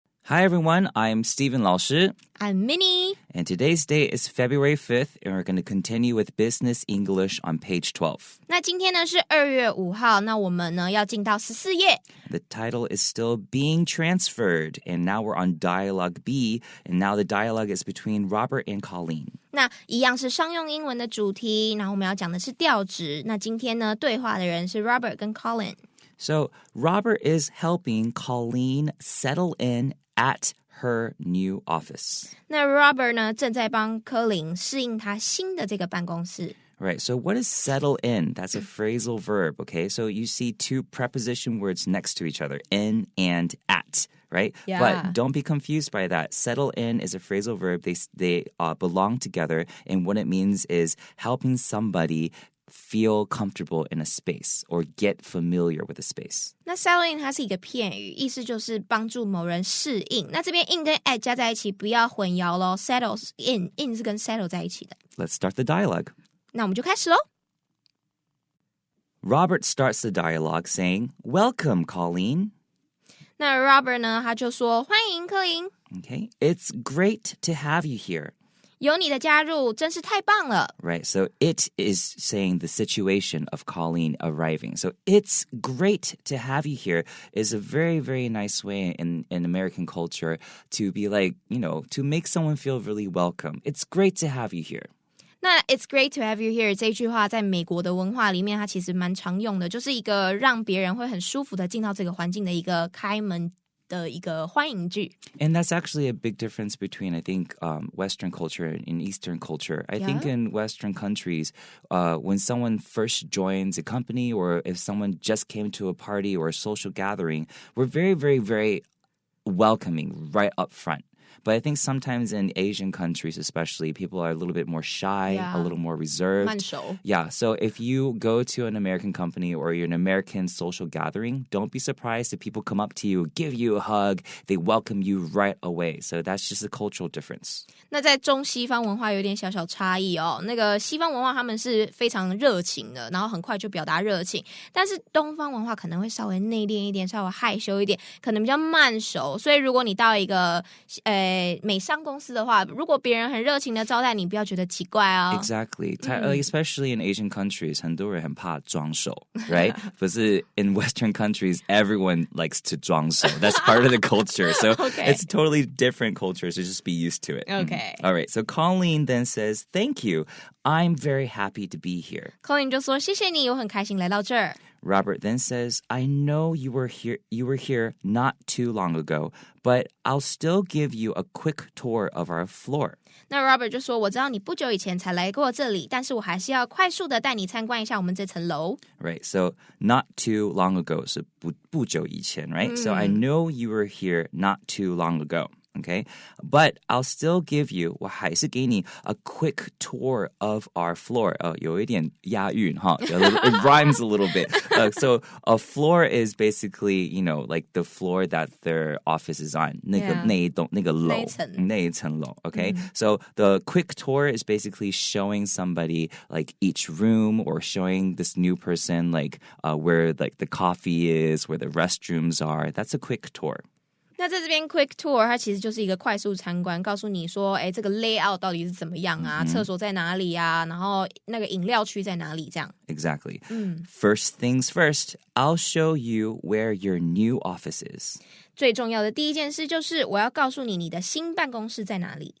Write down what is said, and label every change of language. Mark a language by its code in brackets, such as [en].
[en] Hi everyone, I'm Stephen 老师 I'm Minnie. And today's date is February 5th and we're going to continue with Business English on page 12. [zh] 那今天呢是2月5号，那我们呢要进到14页。 [en] The title is still being transferred and now we're on dialogue B and now the dialogue is between Robert and Colleen. [zh] 那一样是商用英文的主题，然后我们要讲的是调职。那今天呢对话的人是 Robert 跟 Colleen。 [en] So Robert is helping Colleen settle in at her new office. [zh] 那 Robert 呢正在帮科林适应他新的这个办公室。 [en] Right, so what is settle in? That's a phrasal verb, okay? So you see two preposition words next to each other, in and at, right? Yeah. But don't be confused by that. Settle in is a phrasal verb. They belong together, and what it means is helping somebody feel comfortable in a space or get familiar with a space. [zh] 那 settle in 它是一个片语，意思就是帮助某人适应。那这边 in 跟 at 加在一起，不要混淆咯。 settle in 是跟 settle 在一起的。 [en] Let's start the dialogue. [zh] 那我们就开始咯。 [en] Robert starts the dialogue saying, Welcome, Colleen. [zh] 那 Robert 呢，他就说欢迎科林。 [en] Okay, it's great to have you here. [zh] 有你的加入真是太棒了。 [en] Right, so it is saying the situation of Colleen arriving. So it's great to have you here is a very, very nice way in American culture to be like, to make someone feel really welcome. It's great to have you here. [zh] 那 [en] It's great to have you here [zh] 这句话在美国的文化里面它其实蛮常用的，就是一个让别人会很舒服的进到这个环境的一个开门的一个欢迎句。 [en] And that's actually a big difference between, I think, Western culture and Eastern culture. I think in Western countries, when someone first joins a company or if someone just came to a party or a social gathering, we're very, very, very welcoming right up front. But I think sometimes in Asian countries especially, people are a little bit more shy, a little more reserved. [zh] 慢熟。 [en] Yeah, so if you go to an American company or you're an American social gathering, don't be surprised if people come up to you, give you a hug, they welcome you right away. So that's just a cultural difference. [zh] 那在中西方文化有点小小差异哦。那个西方文化他们是非常热情的，然后很快就表达热情，但是东方文化可能会稍微内敛一点，稍微害羞一点，可能比较慢熟。所以如果你到一个美商公司的话，如果别人很热情的招待你，不要觉得奇怪哦。 [en] Exactly. Especially in Asian countries, [zh] 很多人很怕装熟, [en] right? But in Western countries, everyone likes to 装熟. That's part of the culture. So it's totally different culture, so just be used to it. Okay. All right, so Colleen then says, Thank you. I'm very happy to be here. [zh] Colin 就说谢谢你，我很开心来到这儿。 [en] Robert then says, I know you were here not too long ago, but I'll still give you a quick tour of our floor. [zh] 那 Robert 就说我知道你不久以前才来过这里，但是我还是要快速的带你参观一下我们这层楼。 [en] Right, so not too long ago, so [zh] 不久以前, [en] right? So I know you were here not too long ago. Okay, but I'll still give you, [zh] 我还是给你 [en] a quick tour of our floor. [zh] 有一点押韵, [en] huh? It rhymes a little bit. So a floor is basically, like the floor that their office is on. [zh] 那个楼，那一层楼, okay? [en] So the quick tour is basically showing somebody like each room or showing this new person like where like the coffee is, where the restrooms are. That's a quick tour. [zh] 那在这边 quick tour 它其实就是一个快速参观，告诉你说这个 layout 到底是怎么样啊，厕所在哪里啊，然后那个饮料区在哪里这样。 [en] Exactly. First things first, I'll show you where your new office is. [zh] 最重要的第一件事就是我要告诉你你的新办公室在哪里。